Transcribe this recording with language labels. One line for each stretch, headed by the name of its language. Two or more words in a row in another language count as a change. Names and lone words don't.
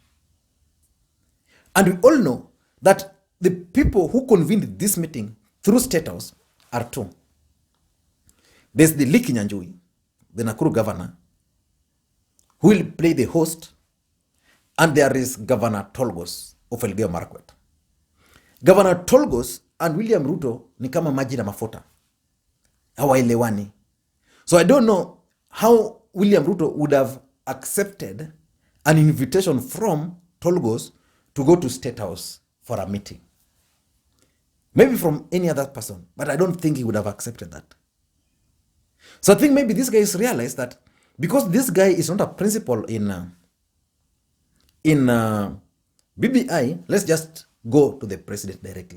English: And we all know that the people who convened this meeting through State House are 2. There's the Lee Kinyanjui, the Nakuru governor, who will play the host, and there is Governor Tolgos of Elgeyo Marakwet. Governor Tolgos and William Ruto
Swahili: ni kama maji na mafuta, hawaelewani.
English: So I don't know how William Ruto would have accepted an invitation from Tolgos to go to State House for a meeting. Maybe from any other person, but I don't think he would have accepted that. So I think maybe these guys realize that because this guy is not a principal in BBI, let's just go to the president directly.